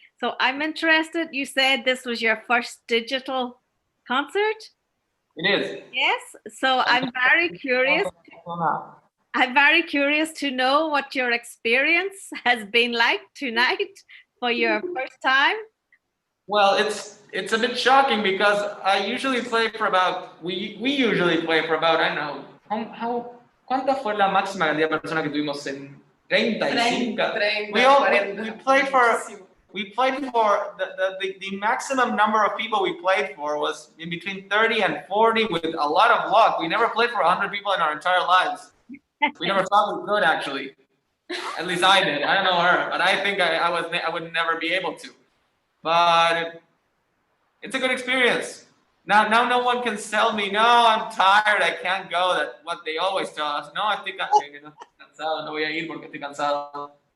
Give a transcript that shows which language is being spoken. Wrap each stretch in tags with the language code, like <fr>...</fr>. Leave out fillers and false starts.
<en>So I'm interested, you said this was your first digital concert? It is. Yes, so I'm very curious. I'm very curious to know what your experience has been like tonight for your first time. Well, it's a bit shocking because I usually play for about, we usually play for about, I don't know,</en> <es>¿cuánta fue la máxima cantidad de personas que tuvimos en 35?</es> <en>30, we played for the maximum number of people we played for was in between 30 and 40 with a lot of luck. We never played for 100 people in our entire lives. We never thought we could, actually. At least I did. I don't know her, but I think I would never be able to. But it's a good experience. Now no one can sell me. No, I'm tired. I can't go. That's what they always tell us.</en> <es>No, estoy cansado. No voy a ir porque estoy cansado.</es>